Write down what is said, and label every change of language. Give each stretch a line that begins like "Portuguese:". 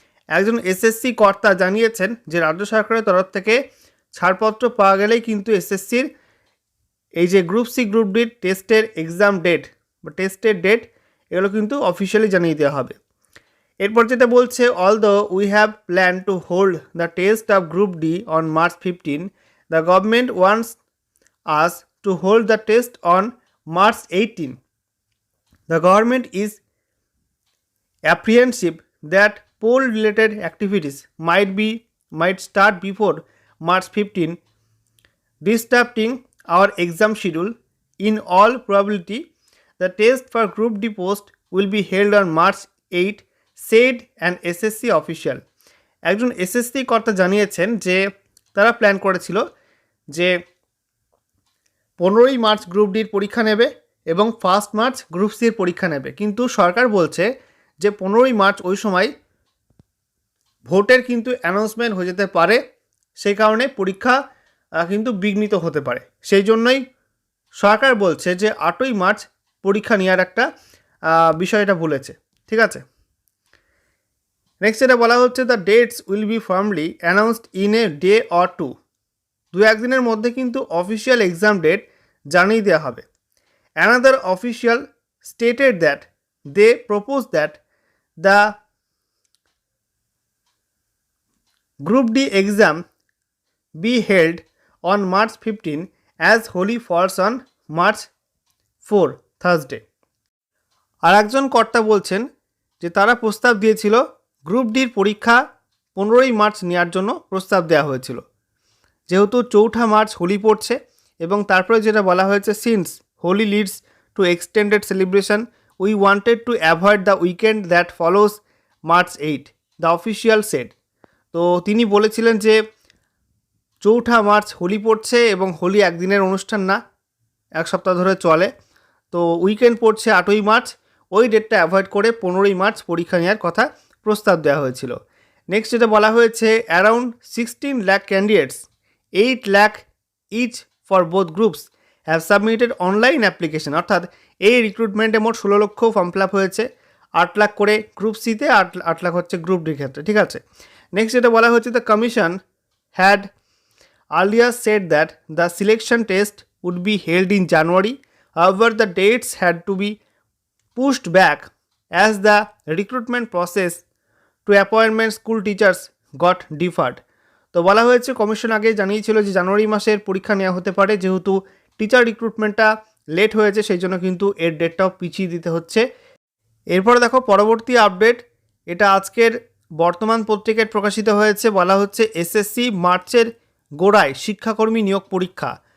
Bangla: একজন এসএসসি কর্তা জানিয়েছেন যে রাজ্য সরকারের তরফ থেকে ছাড়পত্র পাওয়া গেলেই কিন্তু এসএসসির এই যে গ্রুপ সি গ্রুপ ডির টেস্টের এক্সাম ডেট বা টেস্টের ডেট এগুলো কিন্তু অফিসিয়ালি জানিয়ে দেওয়া হবে। এরপর যেটা বলছে
English: Although we have plan to hold the test of group D on March 15, the government wants us to hold the test on March 18. The government is apprehensive that poll-related activities might start before March 15, disrupting our exam schedule. In all probability, the test for Group D post will be held on March 8, said an SSC official.
Bangla: একজন SSC কর্তা জানিয়েছেন যে তারা plan করেছিল যে 15 March group ডির পরীক্ষা নেবে এবং 1 মার্চ গ্রুপ সির পরীক্ষা নেবে, কিন্তু সরকার বলছে যে 15 মার্চ ওই সময় ভোটের কিন্তু অ্যানাউন্সমেন্ট হয়ে যেতে পারে, সেই কারণে পরীক্ষা কিন্তু বিঘ্নিত হতে পারে। সেই জন্যই সরকার বলছে যে 8 মার্চ পরীক্ষা নেওয়ার একটা বিষয়টা বলেছে। ঠিক আছে, নেক্সট এটা বলা হচ্ছে
English: The dates will be firmly announced in a day or two.
Bangla: 2-1 দিনের মধ্যে কিন্তু অফিসিয়াল এক্সাম ডেট জানিয়ে দেওয়া হবে।
English: Another official stated that they proposed that the Group D exam be held on March 15 as Holi falls on March 4 Thursday.
Bangla: আর একজন কর্তা বলছেন যে তারা প্রস্তাব দিয়েছিল গ্রুপ ডির পরীক্ষা 15ই মার্চ নেওয়ার জন্য প্রস্তাব দেওয়া হয়েছিল, যেহেতু 4 মার্চ হোলি পড়ছে এবং তারপরে যেটা বলা হয়েছে
English: Since Holi leads to extended celebration we wanted to avoid the weekend that follows March 8 the official said.
Bangla: তো তিনি বলেছিলেন যে 4 মার্চ হোলি পড়ছে এবং হোলি একদিনের অনুষ্ঠান না, এক সপ্তাহ ধরে চলে, তো উইকেন্ড পড়ছে 8ই মার্চ, ওই ডেটটা অ্যাভয়েড করে 15ই মার্চ পরীক্ষা নেওয়ার কথা প্রস্তাব দেওয়া হয়েছিল। নেক্সট যেটা বলা হয়েছে
English: around 16 lakh candidates 8 lakh each for both groups have submitted online application,
Bangla: অর্থাৎ এই রিক্রুটমেন্টে মোট 16 লক্ষ ফর্ম ফিল আপ হয়েছে, 8 লাখ করে গ্রুপ সিতে, 8 লাখ হচ্ছে গ্রুপ ডির ক্ষেত্রে, ঠিক আছে। নেক্সট যেটা বলা হয়েছে
English: The commission had earlier said that the selection test would be held in January. However, the dates had to be pushed back as the recruitment process to appointment school teachers got deferred.
Bangla: তো বলা হয়েছে commission আগে জানিয়েছিল যে জানুয়ারি মাসের পরীক্ষা নেওয়া হতে পারে, যেহেতু টিচার রিক্রুটমেন্টটা লেট হয়েছে সেই জন্য কিন্তু এর ডেটটাও পিছিয়ে দিতে হচ্ছে। এরপরে দেখো পরবর্তী আপডেট, এটা আজকের বর্তমান পত্রিকায় প্রকাশিত হয়েছে, বলা হচ্ছে এসএসসি মার্চের গোড়ায় শিক্ষাকর্মী নিয়োগ পরীক্ষা।